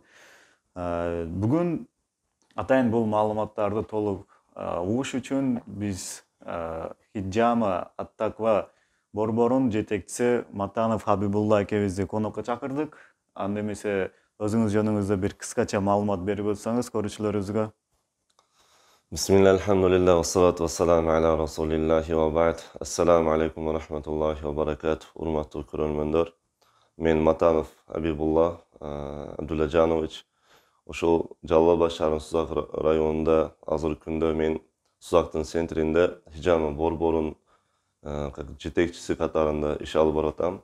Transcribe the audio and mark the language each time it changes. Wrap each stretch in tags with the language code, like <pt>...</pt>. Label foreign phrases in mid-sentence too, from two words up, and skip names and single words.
<ky>Бүгүн атайын бул маалыматтарды толук угуш үчүн биз Хиджама Ат-Таква борборунун жетекчиси Матанов Хабибулла экебизди конокко чакырдык. Анда эмесе өзүңүз жөнүңүздө бир кыскача маалымат берип өтсөңүз көрүүчүлөрүбүзгө.</ky> <ar>بسم الله، الحمد لله، والصلاة والسلام على رسول الله وبعد. السلام عليكم ورحمة الله وبركاته.</ar> <ky>Urmattуу көрөрмөндөр. Мен Матанов Хабибулла Абдуллажанович. Ошол Жалал Абад шаарынын Сузак районунда азыркы күндө мен Сузактын центринде Хиджама борборунун жетекчиси катарында иш алып баратам.</ky>